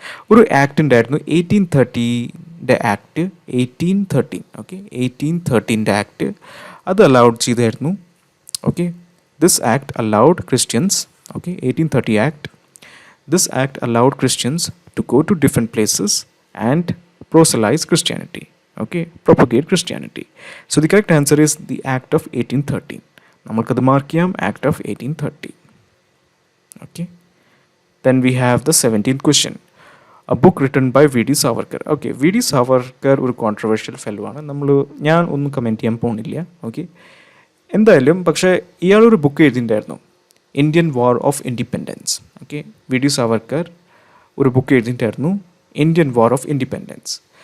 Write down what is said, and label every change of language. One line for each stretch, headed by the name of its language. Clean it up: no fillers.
Malayalam: ഒരു ആക്ട് ഉണ്ടായിരുന്നു 1830 act, 1813. Okay, 1813 act അത് അലൗഡ് ചെയ്തായിരുന്നു.
English: Okay, this act allowed Christians. Okay, 1830 act. This act allowed Christians to go to different places and proselytize Christianity. Okay, propagate Christianity. So the correct answer is the Act of 1813.
Malayalam: നമ്മൾക്കത് mark ചെയ്യാം, Act of 1813.
English: Okay, then we have the 17th question. A book written by V.D. Savarkar. Okay, V.D.
Malayalam: Savarkar ഒരു controversial fellow ആണ്, ഞാൻ ഒന്നും comment ചെയ്യാൻ പോകുന്നില്ല. Okay, എന്തായാലും പക്ഷേ ഇയാളൊരു book എഴുതിയിട്ടുണ്ടായിരുന്നു, Indian war of independence. Okay, V.D. Savarkar ഒരു book എഴുതിയിട്ടുണ്ടായിരുന്നു, Indian war of independence.